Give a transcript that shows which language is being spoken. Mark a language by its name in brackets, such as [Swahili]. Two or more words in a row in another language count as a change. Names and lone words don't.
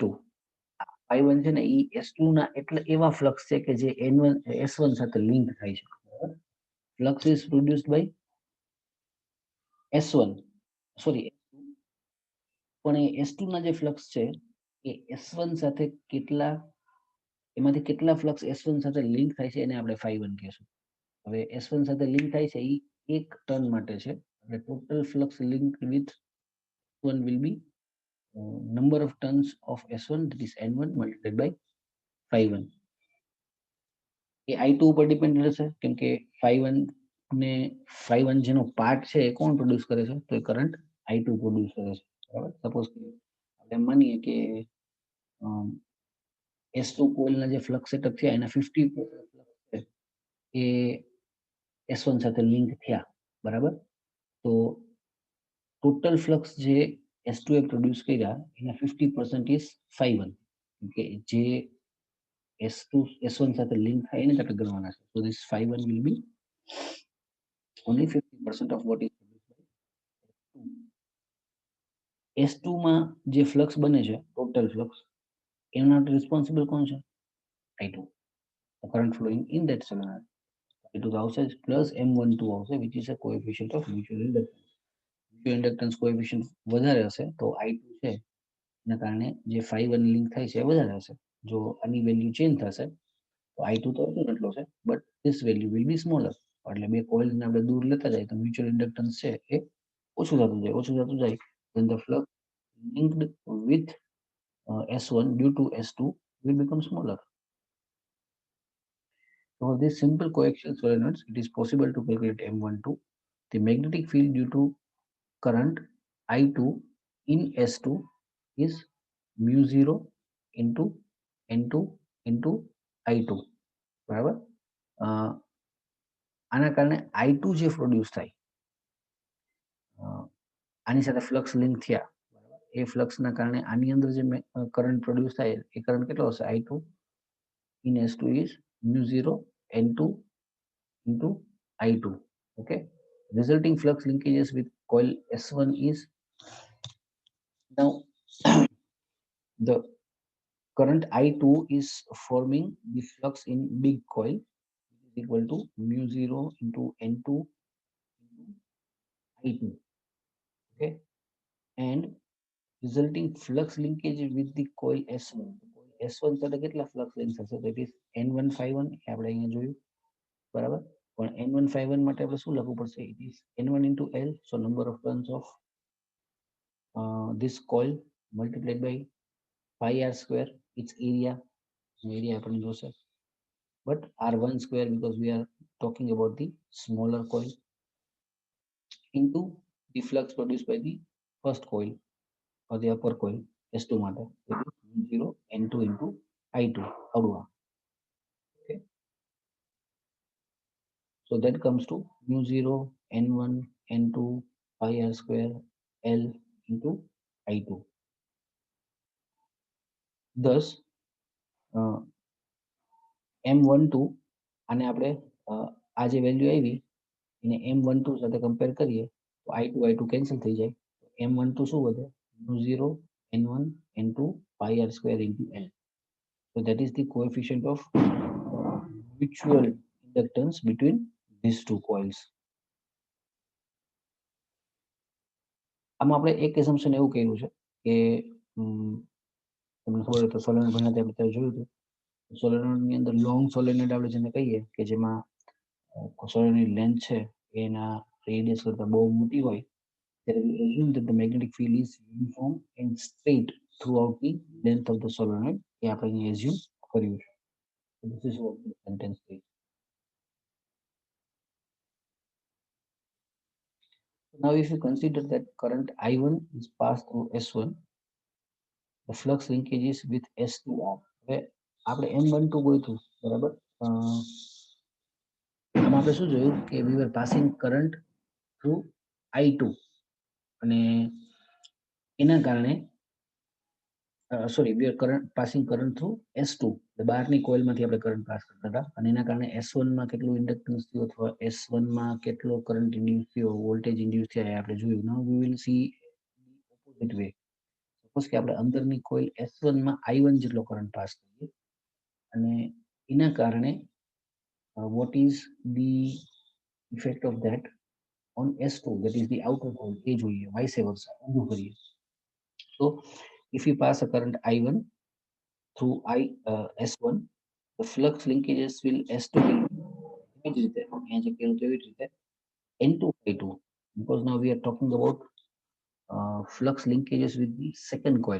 [Gujarati] phi1 છે ને એ S2 ના એટલે એવા ફ્લક્સ છે કે જે N1 S1 સાથે લિંક થાય છે, બરાબર. [English] Flux is produced by S1, sorry, [Gujarati] પણ એ S2 ના જે ફ્લક્સ છે એ S1 સાથે કેટલા, એમાંથી કેટલા ફ્લક્સ S1 સાથે લિંક થાય છે એને આપણે phi1 કહેશું. હવે S1 સાથે લિંક થાય છે એ એક ટર્ન માટે છે, એટલે [English] total flux link with [Gujarati] 1 [English] will be number of turns of S1, that is N1 multiplied by phi1. [Gujarati] એ I2 ઉપર ડિપેન્ડ રહેશે કેમ કે phi1 ને phi1 જેનો પાર્ટ છે એ કોણ પ્રોડ્યુસ કરે છે તો એ કરંટ I2 પ્રોડ્યુસ કરે છે બરાબર. સપોઝ કે આપણે માનીએ કે S2 કોઇલના જે [English] flux setup [Gujarati] થયા એના 50% ફ્લક્સ છે એ S1 સાથે લિંક થયા બરાબર. તો [English] total flux [Gujarati] જે S2 એ પ્રોડ્યુસ કર્યા એના 50% ઇઝ phi1 કે જે S2 S1 સાથે લિંક થાય એને આપણે ગણવાના છે. [English] So this phi1 will be only 50% of what is produced by S2. [Gujarati] S2 માં જે ફ્લક્સ બને છે [English] total flux [Gujarati] એના રિસ્પોન્સિબલ કોણ છે I2. [English] The current flowing in that solenoid I2 આવશે પ્લસ M12 આવશે which is a coefficient of mutual inductance. mutual inductance coefficient [Gujarati] વધારે હશે તો I2 છે એના કારણે જે phi1 લિંક થાય છે એ વધારે હશે. જો આની વેલ્યુ ચેન્જ થશે તો I2 તો એટલો છે [English] but this value will be smaller. [Gujarati] એટલે બે કોઇલ્સ ને આપણે દૂર લેતા જાય તો [English] mutual inductance [Gujarati] છે એ ઓછું થતું જાય [English] then the flux linked with S1 due to S2 will become smaller. So for these simple coaxial solenoids, it is possible to calculate M12. The magnetic field due to current I2 in S2 is mu 0 into N2 into I2. [Gujarati] બરાબર. આના કારણે I2 જે પ્રોડ્યુસ થાય આની સાથે ફ્લક્સ લિંક થયા બરાબર. એ ફ્લક્સના કારણે આની અંદર જે કરંટ પ્રોડ્યુસ થાય એ કરંટ કેટલો હશે [English] I2 in S2 is mu 0 N2 into I2. Okay. Resulting flux linkages with coil S1 is now the current I2 is forming the flux in big coil is equal to mu 0 into N2 into I2. Okay. And resulting flux linkage with the coil S1. [Gujarati] Coil S1 સાથે કેટલા [English] flux links [Gujarati] હશે [English] that is [Gujarati] N1 phi1 આપણે અહીંયા જોયું બરાબર. પણ N1 phi1 માટે આપણે શું લખવું પડશે [English] it is N1 into L, so number of turns of this coil multiplied by pi r square, its area [Gujarati] આપણે જોશે [English] but r1 square because we are talking about the smaller coil into the flux produced by the first coil or the upper coil S2 માટે that is 0 N2 into I2 આવડું. Okay. So that comes to mu 0 N1 N2 pi r square L into I2. [Gujarati] Thus M12 આને આપણે આ જે વેલ્યુ આવી એને M12 સાથે કમ્પેર કરીએ તો I2 કેન્સલ થઈ જાય. M12 શું વધે [English] mu 0 N1 N2 pi r square into L. So that is the coefficient of mutual inductance between these two coils. [Gujarati] આમાં આપણે એક એસમ્પશન એવું કર્યું છે કે તમને ખબર હોય તો સોલેનોઇડ ભણ્યા ત્યાં આપણે જોયું હતું સોલેનોઇડની અંદર લોંગ સોલેનોઇડ આપણે જેને કહીએ કે જેમાં સોલેનોઇડ લેન્થ છે એના રેડિયસ કરતા બહુ મોટી હોય ત્યારે [English] we assume that the magnetic field is uniform and straight throughout the length of the solenoid. [Gujarati] એ આપણે અહીંયા [English] assume [Gujarati] કર્યું છે. [English] So this is what the sentence says. Now if you consider that current I1 is passed through S1, the flux linkages with S2 are. [Gujarati] હવે આપણે M12 ગોતું બરાબર. આમાં આપણે શું જોયું કે [English] we were passing current through I2 [Gujarati] અને એના કારણે [English] sorry we are passing current through S2 [Gujarati] બહારની કોઇલમાંથી આપણે કરંટ પાસ કરતા હતા અને એના કારણે S1 માં કેટલું ઇન્ડક્ટન્સ થયું અથવા S1 માં કેટલો કરંટ ઇન્ડ્યુસ થયો વોલ્ટેજ ઇન્ડ્યુસ થયા એ આપણે જોયું. [English] now we will see opposite way. [Gujarati] સપોઝ કે આપણે અંદરની કોઇલ S1 માં I1 જેટલો કરંટ પાસ કરીએ અને એના કારણે [English] what is the effect of that on S2 that is the outer coil [Gujarati] એ જોઈએ [English] vice versa [Gujarati] ઊંધું કરીએ. [English] So if we pass a current I1 through S1, the flux linkages will S2 will [Gujarati] એવી જ રીતે [English] N2 I2 because now we are talking about flux linkages with the second coil.